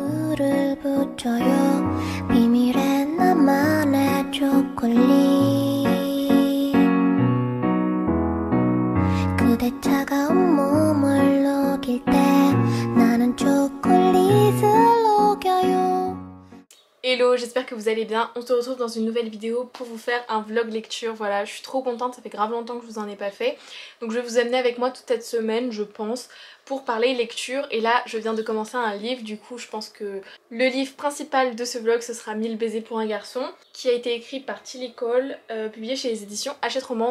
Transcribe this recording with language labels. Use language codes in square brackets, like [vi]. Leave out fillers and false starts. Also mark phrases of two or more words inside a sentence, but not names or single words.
[ko] 불을 붙여요 비밀의 나만의 초콜릿 그대 차가운 몸을 녹일 때 나는 초콜릿을 녹여요. [fr] Hello, j'espère que vous allez bien. On se retrouve dans une nouvelle vidéo pour vous faire un vlog lecture. Voilà, je suis trop contente, ça fait grave longtemps que je vous en ai pas fait. Donc je vais vous amener avec moi toute cette semaine, je pense, pour parler lecture. Et là, je viens de commencer un livre, du coup je pense que le livre principal de ce vlog, ce sera 1000 baisers pour un garçon, qui a été écrit par Tilly Cole, publié chez les éditions Hachette Roman.